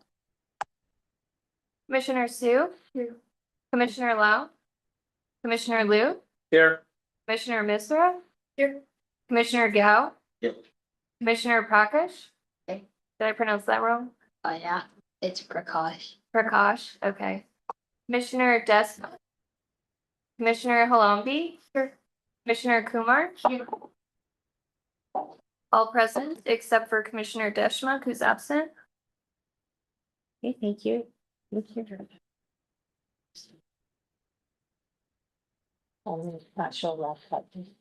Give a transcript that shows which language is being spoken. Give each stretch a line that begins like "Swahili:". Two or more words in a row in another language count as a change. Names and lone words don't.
English: Commissioner Sue? Commissioner Lowe? Commissioner Liu? Here. Commissioner Misra? Here. Commissioner Gao? Yep. Commissioner Prakash? Okay. Did I pronounce that wrong? Oh, yeah, it's Prakash. Prakash, okay. Commissioner Des. Commissioner Halambi? Here. Commissioner Kumar? Here. All present except for Commissioner Deschma, who's absent. Okay, thank you. Thank you. I'm not sure what button.